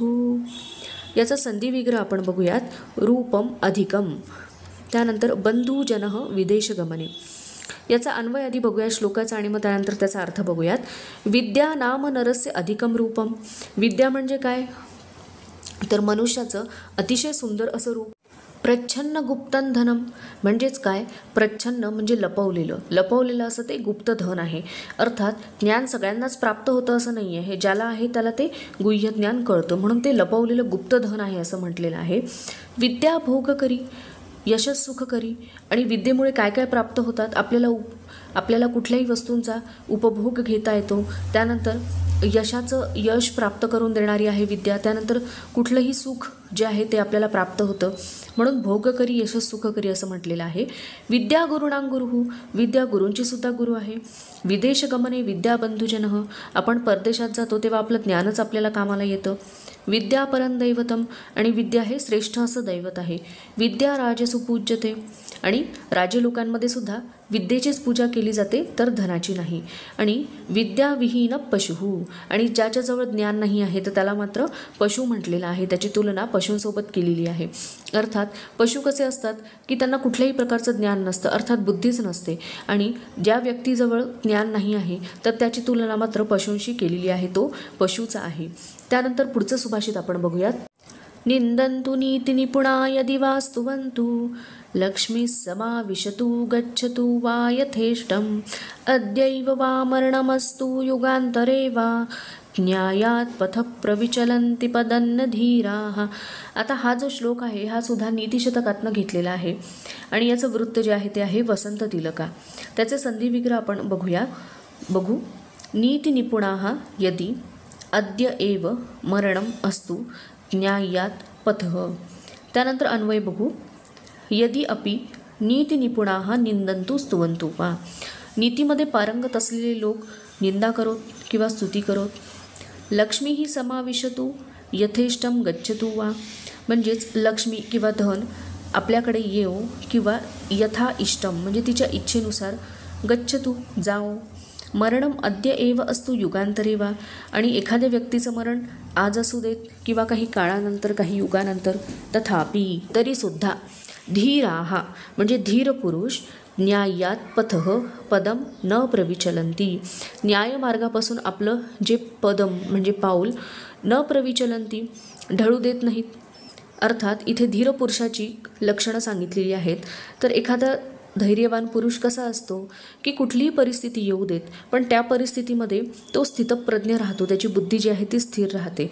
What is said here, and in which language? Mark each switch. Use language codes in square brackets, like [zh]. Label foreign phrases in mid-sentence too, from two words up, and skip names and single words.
[mr] याचा संधिविग्रह आपण बघूयात. [sa] रूपम अधिकम, [mr] त्यानंतर [sa] बंधुजनः विदेशगमने. [mr] याचा अन्वय आधी बघूया श्लोकाचा आणि मग त्यानंतर त्याचा अर्थ बघूयात. [sa] विद्या नाम नरस्य अधिकम रूपम. [mr] विद्या म्हणजे काय तर मनुष्याचं अतिशय सुंदर असं रूप. [sa] प्रच्छन्न गुप्तन धनम म्हणजेच काय? [mr] प्रच्छन्न म्हणजे लपवलेलं असं ते गुप्त धन आहे. अर्थात ज्ञान सगळ्यांनाच प्राप्त होतं असं नाही आहे. हे ज्याला आहे त्याला ते गुह्य ज्ञान कळतं, म्हणून ते लपवलेलं गुप्त धन आहे असं म्हटलेलं आहे. [sa] विद्या भोगकरी यशस् सुखकरी. [mr] आणि विद्येमुळे काय काय प्राप्त होतात? आपल्याला कुठल्याही वस्तूंचा उपभोग घेता येतो. त्यानंतर यश प्राप्त करून देणारी आहे विद्या. त्यानंतर कुठलंही सुख जे आहे ते आपल्याला प्राप्त होतं, म्हणून [sa] भोगकरी यशस् सुखकरी [mr] असं म्हटलेलं आहे. [sa] विद्या गुरुणां गुरुः. [mr] विद्या गुरूंची सुद्धा गुरु आहे. [sa] विदेशगमने विद्या बंधुजनः. [mr] आपण परदेशात जातो तेव्हा आपलं ज्ञानच आपल्याला कामाला येतं. [sa] विद्या परं दैवतम. [mr] आणि विद्या हे श्रेष्ठ असं दैवत आहे. [sa] विद्या राजसु पूज्यते. [mr] आणि राजे लोकांमध्ये सुद्धा विद्येचीच पूजा केली जाते तर धनाची नाही. [sa] आणि विद्या विहीन पशुः. [mr] आणि ज्याच्याजवळ ज्ञान नाही आहे तर त्याला मात्र पशु म्हटलेलं आहे. त्याची तुलना पशूंसोबत केलेली आहे. अर्थात पशु कसे असतात की त्यांना कुठल्याही प्रकारचं ज्ञान नसतं, अर्थात बुद्धीच नसते. आणि ज्या व्यक्तीजवळ ज्ञान नाही आहे तर त्याची तुलना मात्र पशूंशी केलेली आहे, तो पशुचा आहे. त्यानंतर पुढचं सुभाषित आपण बघूयात. [sa] निंदन्तु नीति निपुणा यदि वा स्तुवन्तु लक्ष्मी समाविशतु गच्छतु वा यथेष्टम् अद्यैव वा मरणमस्तु युगान्तरे वा न्यायात पथ प्रविचलन्ति पदन्न धीराः. [mr] आता हा जो श्लोक आहे हा सुद्धा नीतिशतकातनं घेतलेला आहे, आणि याचं वृत्त जे आहे ते आहे वसंत तिलका. त्याचे संधिविग्रह आपण बघू. [sa] नीति निपुणाः यदि अद्य एव मरणम अस्तु न्यायात पथः. [mr] त्यानंतर अन्वय बघू. [sa] यदि अपि नीति निपुणाः निंदन्तु स्तुवन्तु वा. [mr] नीतीमध्ये पारंगत असलेले लोक निंदा करोत किंवा स्तुती करोत लक्ष्मी ही [sa] समाविशतु यथेष्टम गच्छतु वा, [mr] म्हणजेच लक्ष्मी किंवा धन आपल्याकडे येऊ किंवा [sa] यथा इष्टम [mr] म्हणजे तिच्या इच्छेनुसार गच्छतु जाओ. [sa] मरणम अद्य एव अस्तु युगांतरे वा, [mr] आणि एखाद्या व्यक्तीचं मरण आज असू देत किंवा काही काळानंतर काही युगानंतर. तथापि तरीसुद्धा धीराहा म्हणजे धीर पुरुष [sa] न्यायात पथः पदम न प्रविचलंती, [mr] न्यायमार्गापासून आपलं जे पदम म्हणजे पाऊल [sa] न प्रविचलंती [mr] ढळू देत नाहीत. अर्थात इथे धीर पुरुषाची लक्षणं सांगितलेली आहेत. तर एखादा धैर्यवान पुरुष कसा असतो की कुठलीही परिस्थिती येऊ देत पण त्या परिस्थितीमध्ये तो स्थितप्रज्ञ राहतो, त्याची बुद्धी जी आहे ती स्थिर राहते.